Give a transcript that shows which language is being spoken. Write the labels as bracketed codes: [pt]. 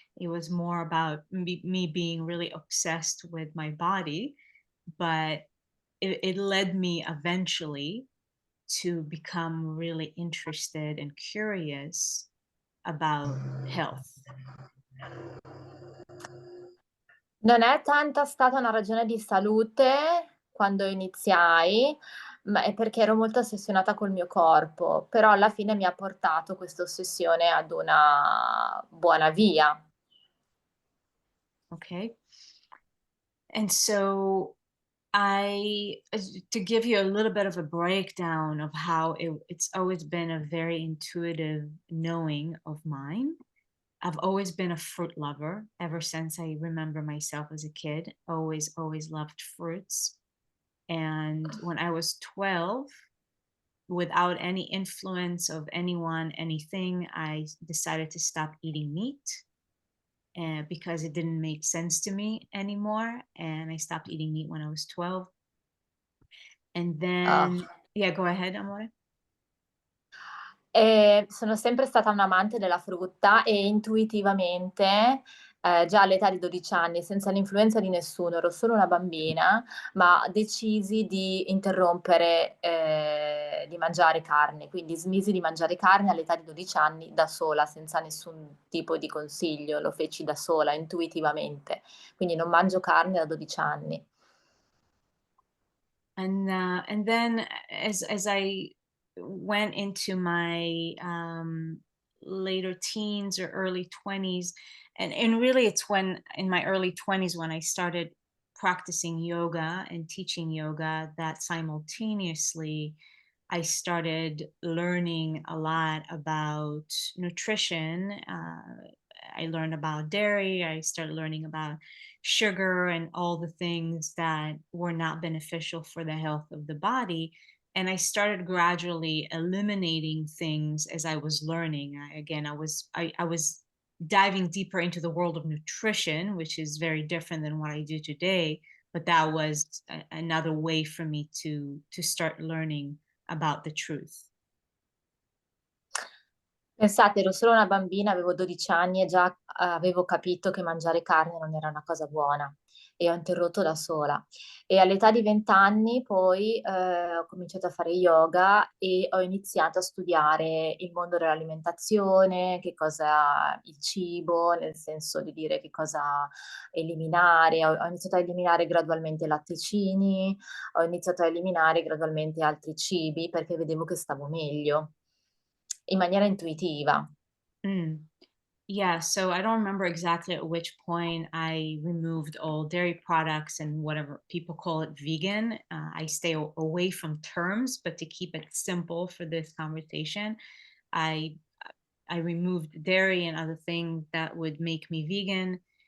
[en] It was more about me being really obsessed with my body, but it led me eventually to become really interested and curious about health. [it] Non è tanto stata una ragione di salute quando iniziai, ma è perché ero molto ossessionata col mio corpo, però alla fine mi ha portato questa ossessione ad una buona via. [en] Okay. And so to give you a little bit of a breakdown of how it's always been a very intuitive knowing of mine. I've always been a fruit lover ever since I remember myself as a kid. Always loved fruits. And when I was 12, without any influence of anyone, anything, I decided to stop eating meat because it didn't make sense to me anymore. And I stopped eating meat when I was 12. And then, yeah, go ahead, Amore. [it] Sono sempre stata un'amante della frutta e intuitivamente, già all'età di 12 anni, senza l'influenza di nessuno, ero solo una bambina, ma decisi di interrompere, di mangiare carne. Quindi smisi di mangiare carne all'età di 12 anni da sola, senza nessun tipo di consiglio, lo feci da sola, intuitivamente. Quindi non mangio carne da 12 anni. [en] And then as I went into my later teens or early 20s, and really it's when in my early 20s when I started practicing yoga and teaching yoga, that simultaneously I started learning a lot about nutrition. I learned about dairy. I started learning about sugar and all the things that were not beneficial for the health of the body. And I started gradually eliminating things as I was learning. I was diving deeper into the world of nutrition, which is very different than what I do today. But that was another way for me to start learning about the truth. [it] Pensate, ero solo una bambina, avevo 12 anni e già avevo capito che mangiare carne non era una cosa buona e ho interrotto da sola. E all'età di 20 anni poi ho cominciato a fare yoga e ho iniziato a studiare il mondo dell'alimentazione, che cosa il cibo, nel senso di dire che cosa eliminare. Ho iniziato a eliminare gradualmente i latticini, ho iniziato a eliminare gradualmente altri cibi perché vedevo che stavo meglio in maniera intuitiva. Mm. [en] Yeah, so I don't remember exactly at which point I removed all dairy products and whatever people call it vegan. I stay away from terms, but to keep it simple for this conversation, I I removed dairy and other things that would make me vegan.